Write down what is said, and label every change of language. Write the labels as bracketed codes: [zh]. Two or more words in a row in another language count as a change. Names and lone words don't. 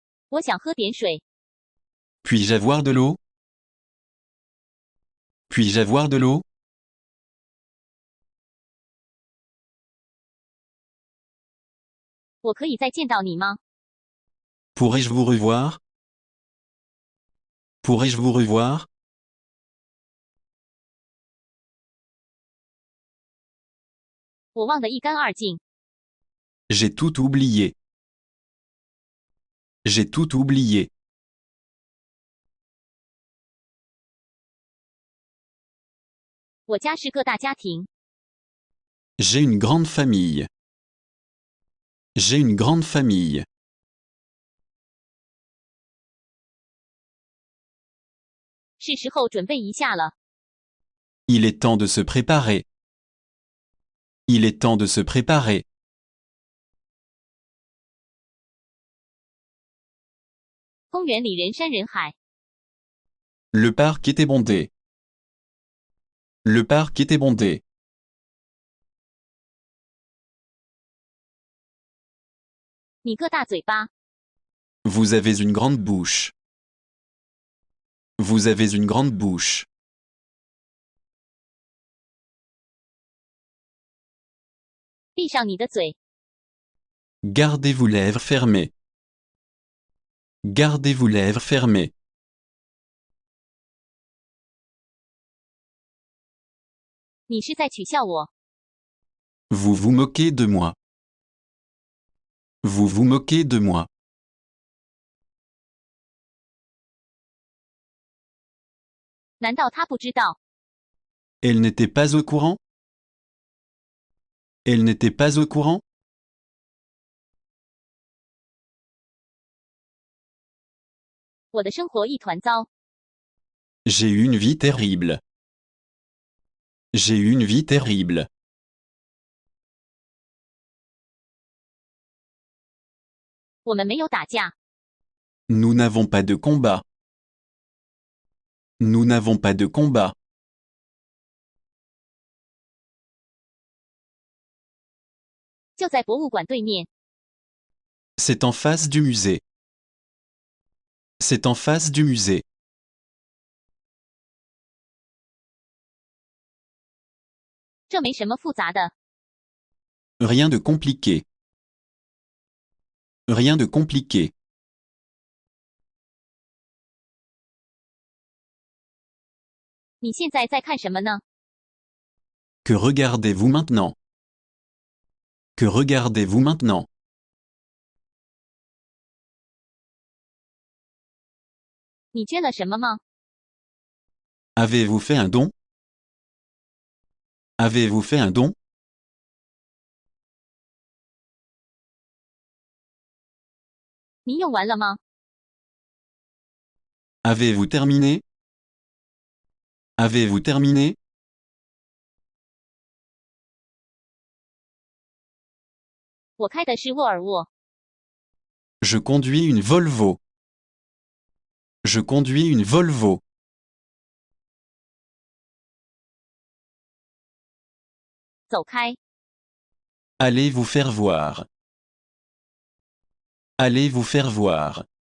[zh] 我想喝点水。 [fr] Puis-je avoir de l'eau? Puis-je avoir de l'eau? [zh] 我可以再见到你吗？ [fr] Pourrais-je vous revoir? Pourrais-je vous revoir? [zh] 我忘得一干二净。 [fr] J'ai tout oublié. J'ai tout oublié. [zh] 我家是个大家庭。 [fr] J'ai une grande famille. J'ai une grande famille. [zh] 是时候准备一下了。 [fr] Il est temps de se préparer. Il est temps de se préparer. [zh] 公园里人山人海。 [fr] Le parc était bondé. Le parc était bondé. [zh] 你个大嘴巴。 [fr] Vous avez une grande bouche. Vous avez une grande bouche. [zh] 闭上你的嘴。 [fr] Gardez vos lèvres fermées. Gardez vos lèvres fermées. [zh] 你是在取笑我。 [fr] Vous vous moquez de moi. Vous vous moquez de moi. [zh] 难道他不知道？ [fr] Elle n'était pas au courant? Elle n'était pas au courant? [zh] 我的生活一团糟。 [fr] J'ai eu une vie terrible. J'ai eu une vie terrible. [zh] 我们没有打架。 [fr] Nous n'avons pas de combat. Nous n'avons pas de combat. [zh] 就在博物馆对面。 [fr] C'est en face du musée. C'est en face du musée. [zh] 这没什么复杂的。 [fr] Rien de compliqué. Rien de compliqué. [zh] 你现在在看什么呢？ [fr] Que regardez-vous maintenant? Que regardez-vous maintenant? [zh] 你捐了什么吗？ [fr] Avez-vous fait un don? Avez-vous fait un don? [zh] 你用完了吗？ [fr] Avez-vous terminé? Avez-vous terminé? [zh] 我开的是沃尔沃。 [fr] Je conduis une Volvo. Je conduis une Volvo. [zh] 走开。 [fr] Allez vous faire voir. Allez vous faire voir.